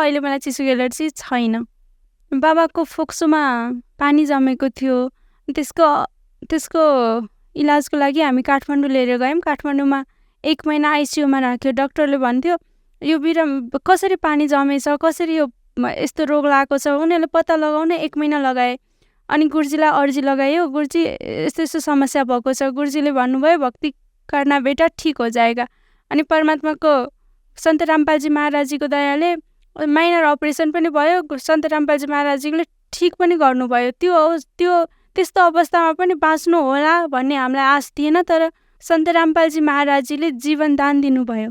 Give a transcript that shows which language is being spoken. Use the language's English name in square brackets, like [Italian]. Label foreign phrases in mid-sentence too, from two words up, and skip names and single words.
[Nepali] अहिले मलाई चिसोको एलर्जी छैन। बाबाको फोक्सोमा पानी जमेको थियो, त्यसको इलाजको लागि हामी काठमाडौँ लिएर गयौँ। काठमाडौँमा 1 महिना आइसियूमा राख्यो। डक्टरले भन्थ्यो यो कसरी पानी जमेछ, कसरी यो यस्तो रोग लागेको छ, उनीहरूले पत्ता लगाउन 1 महिना लगाए। अनि गुरुजीलाई अर्जी लगायो, गुरुजी यस्तो यस्तो समस्या भएको छ। गुरुजीले भन्नुभयो [Hindi] भक्ति करना बेटा ठीक हो जाएगा। [Nepali] अनि परमात्माको सन्त रामपालजी महाराजजीको दयाले माइनर अपरेसन पनि भयो, सन्त रामपालजी महाराजजीले ठिक पनि गर्नुभयो। त्यस्तो अवस्थामा पनि बाँच्नु होला भन्ने हामीलाई आश थिएन, तर सन्त रामपालजी महाराजजीले जीवन दान दिनुभयो।